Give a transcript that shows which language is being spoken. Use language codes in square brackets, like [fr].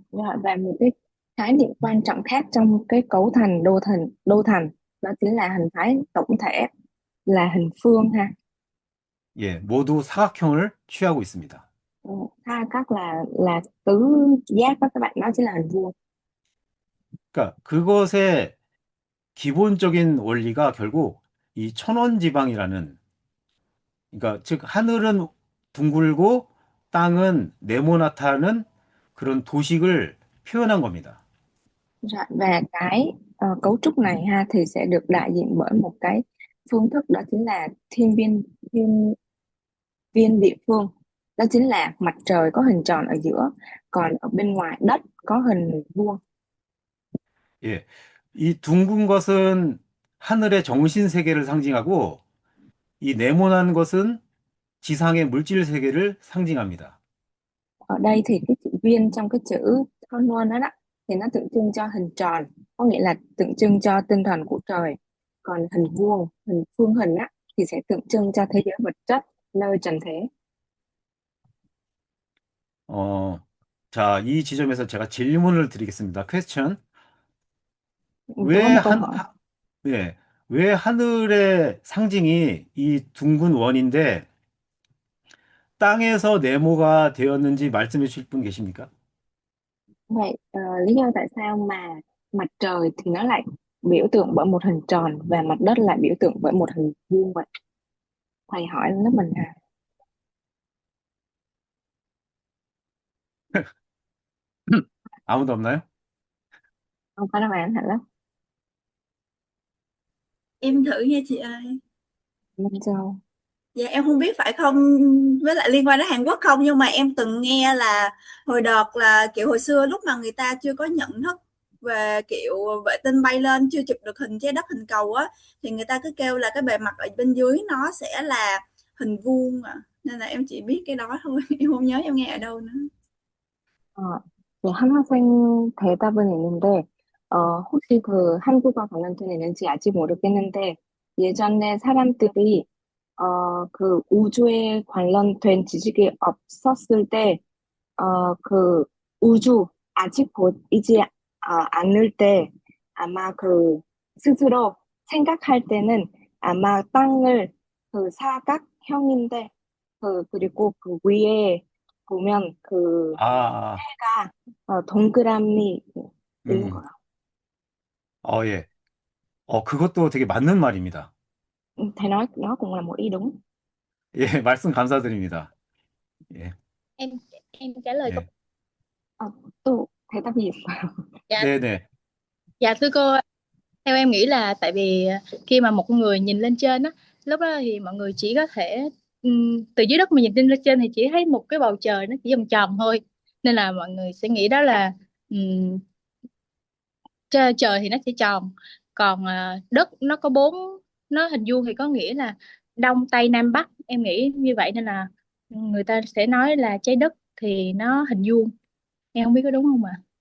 [vi] Rồi, và một cái khái niệm quan trọng khác trong cái cấu thành đô thành đó chính là hình thái tổng thể, là hình phương ha. [ko] 예, 모두 사각형을 취하고 있습니다. Ừ. [vi] Ha, các là tứ giác đó các bạn, đó chính là hình vuông. [ko] 그러니까 그것의 기본적인 원리가 결국 이 천원지방이라는 그러니까 즉 하늘은 둥글고 땅은 네모나다는 그런 도식을 표현한 겁니다. [vi] Rồi, và cái cấu trúc này ha thì sẽ được đại diện bởi một cái phương thức, đó chính là thiên viên địa phương, đó chính là mặt trời có hình tròn ở giữa, còn ở bên ngoài đất có hình vuông. [ko] 예. 이 둥근 것은 하늘의 정신 세계를 상징하고 이 네모난 것은 지상의 물질 세계를 상징합니다. [vi] Ở đây thì cái chữ viên trong cái chữ thon luôn đó, thì nó tượng trưng cho hình tròn, có nghĩa là tượng trưng cho tinh thần của trời, còn hình vuông, hình phương hình á, thì sẽ tượng trưng cho thế giới vật chất, nơi trần thế. [ko] 어, 자, 이 지점에서 제가 질문을 드리겠습니다. [en] 퀘스천. [vi] Tôi có [ko] 왜 [vi] một câu [ko] 한, [vi] hỏi. [ko] 네, 왜 하늘의 상징이 이 둥근 원인데 땅에서 네모가 되었는지 말씀해 주실 분 계십니까? [vi] Vậy lý do tại sao mà mặt trời thì nó lại biểu tượng bởi một hình tròn và mặt đất lại biểu tượng bởi một hình vuông vậy? Thầy hỏi lớp mình à? [ko] 아무도 없나요? [vi] Không có đáp án hả lớp? Em thử nha chị ơi. Minh Châu. Dạ em không biết phải không, với lại liên quan đến Hàn Quốc không, nhưng mà em từng nghe là hồi đợt là kiểu hồi xưa lúc mà người ta chưa có nhận thức về kiểu vệ tinh bay lên, chưa chụp được hình trái đất hình cầu á, thì người ta cứ kêu là cái bề mặt ở bên dưới nó sẽ là hình vuông à. Nên là em chỉ biết cái đó thôi, em không nhớ em nghe ở đâu nữa. [ko] 네, 한 학생 대답은 있는데, 혹시 그 한국어 관련된 있는지 아직 모르겠는데, 예전에 사람들이, 그 우주에 관련된 지식이 없었을 때, 그 우주 아직 보이지 않을 때, 아마 그 스스로 생각할 때는 아마 땅을 그 사각형인데, 그리고 그 위에 보면 그 아, 해가 동그라미 있는 음, 거야. 예. 그것도 되게 맞는 말입니다. [vi] Thầy nói đó cũng là một ý đúng. [ko] 예, 말씀 감사드립니다. 예, [vi] em em trả lời câu. [ko] 예. [vi] Ờ, tôi thầy ta gì? Dạ, [ko] 네네. [vi] dạ thưa cô, theo em nghĩ là tại vì khi mà một con người nhìn lên trên á, lúc đó thì mọi người chỉ có thể từ dưới đất mà nhìn lên trên thì chỉ thấy một cái bầu trời nó chỉ vòng tròn thôi, nên là mọi người sẽ nghĩ đó là ừm, trời thì nó sẽ tròn, còn đất nó có bốn, nó hình vuông thì có nghĩa là đông tây nam bắc, em nghĩ như vậy nên là người ta sẽ nói là trái đất thì nó hình vuông. Em không biết có đúng không ạ?